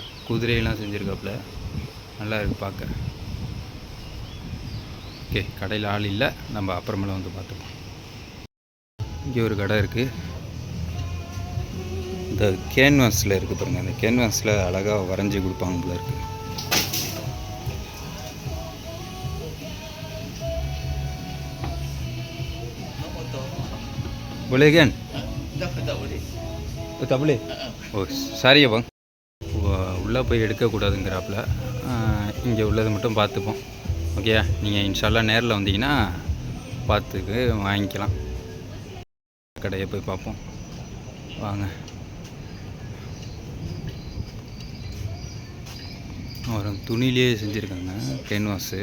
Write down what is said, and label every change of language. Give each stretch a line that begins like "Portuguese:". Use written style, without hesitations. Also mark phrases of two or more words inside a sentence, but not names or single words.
Tamil: குதிரையெல்லாம் செஞ்சுருக்காப்புல. நல்லா இருக்குது பார்க்க. ஓகே, கடையில் ஆள் இல்லை. நம்ம அப்புறமேல வந்து பார்த்துப்போம். இங்கே ஒரு கடை இருக்குது. இந்த கேன்வாஸில் இருக்குது பாருங்கள். அந்த கேன்வாஸில் அழகாக வரைஞ்சி கொடுப்பாங்க போல இருக்குது.
Malay: boleh kan? Tak boleh. Tak boleh? Oh, sorry ya bang.
Tamil: உள்ளே போய் எடுக்கக்கூடாதுங்கிறாப்புல. இங்கே உள்ளது மட்டும் பார்த்துப்போம். ஓகே, நீங்கள்
Arabic: إن شاء الله
Tamil: நேரில் வந்தீங்கன்னா பார்த்துக்கு வாங்கிக்கலாம். கடையை போய் பார்ப்போம் வாங்க. ஒரு துணியிலே செஞ்சுருக்காங்க கேன்வாஸு.